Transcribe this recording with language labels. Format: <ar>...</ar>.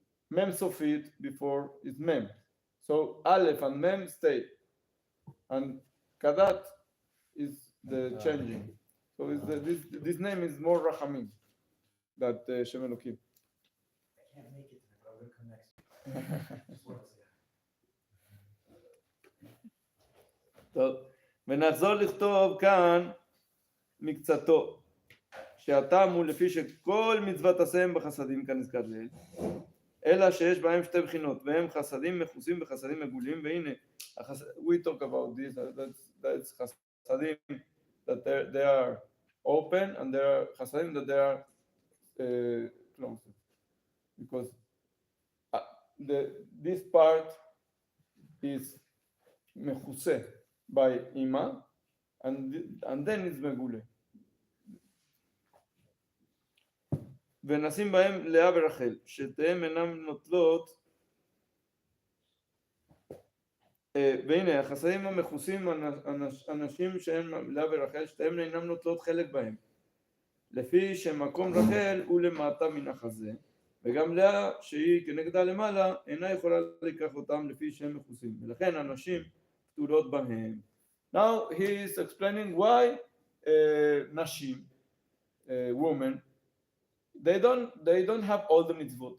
<en>Mem Sofit before is Mem. So Aleph and Mem stay. And Kadat is the changing. So this name is more Rachamim that Shem Elokim. I can't make it to the program next week.</en> <he>טוב, ונחזור לכתוב כאן מקצתו, שהטעם הוא לפי שכל מצוות עשיהם בחסדים כנזכר לעיל, אלא שיש בהם שתי בחינות, והם חסדים מכוסים וחסדים מגולים, והנה,</he> <en>we talk about this, that's חסדים that they are open, and there are חסדים that they are closed, because this part is מכוסה by אימא, and then it's מגולה.</en> <he>ונשים בהם לאה ורחל, שתיהם אינם נוטלות, והנה החסדים המכוסים, אנשים שהם לאה ורחל, שתיהם אינם נוטלות חלק בהם, לפי שמקום רחל הוא למטה מן החזה, וגם לאה שהיא כנגדה למעלה אינה יכולה לקח אותם לפי שהם מכוסים, ולכן הנשים פטורות בהם.</he> <en>Now he is explaining why נשים, women, they don't have all the mitzvot.</en>